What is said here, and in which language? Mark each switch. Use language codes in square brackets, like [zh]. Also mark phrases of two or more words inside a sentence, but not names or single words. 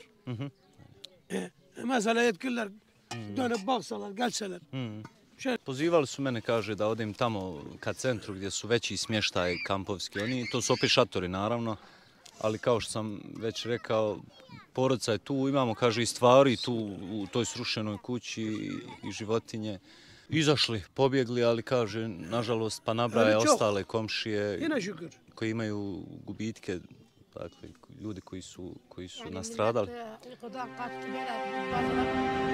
[tr] Mesela yetkililer dönüp baksalar, gelseler. [bs] Pozivali su mene, kaže, da odem tamo ka centru gdje su veći smještaj kampovski. To su opet šatori, naravno, ali kao što sam već rekao, porodica je tu, imamo, kaže, i stvari tu u toj srušenoj kući i životinje. Izašli, pobjegli, ali kaže, nažalost, pa nabraja [tr] Ali çok. [bs] ostale komšije [tr] Yine şükür. [bs] koji imaju gubitke, dakle, ljudi koji su nastradali. [tr] Uykudan kalktı, böyle bazıları